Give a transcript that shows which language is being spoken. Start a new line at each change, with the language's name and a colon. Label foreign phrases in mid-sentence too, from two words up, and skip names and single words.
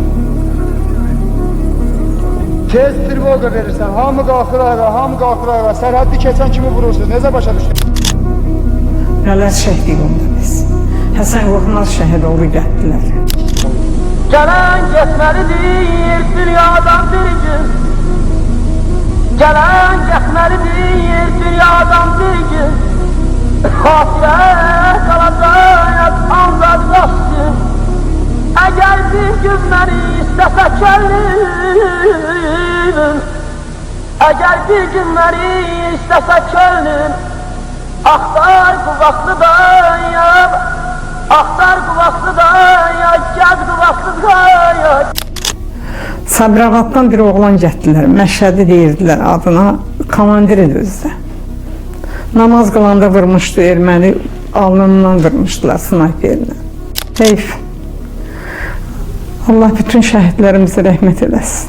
Azerbaijani: Tez trivolga verirsən, hamı qalxır ayağa, hamı qalxır ayağa. Sərhəddi keçən kimi vurursunuz, necə başa düşdün? Nələr çəkdik onda biz. Həsən Qorxmaz şəhid oldu, gətirdilər. Gələn getməlidir dünyadan bir gün.
Turkish: Gelen geçmelidir dünyadan bir gün. Hatıra kalacak ancak dostum. Eğer bir gün beni istese könlüm, eğer bir gün beni istese könlüm, aktar kuvvetli dayan, aktar kuvvetli dayan, gel kuvvetli dayan.
Azerbaijani: Sabirabaddan bir oğlan getdilər, Məşhədi deyirdilər adına, komandir idi özü də. Namaz qılanda vurmuşdu erməni, alnından vurmuşdular snayperlə. Heyf. Allah bütün şəhidlərimizə rəhmət eləsin.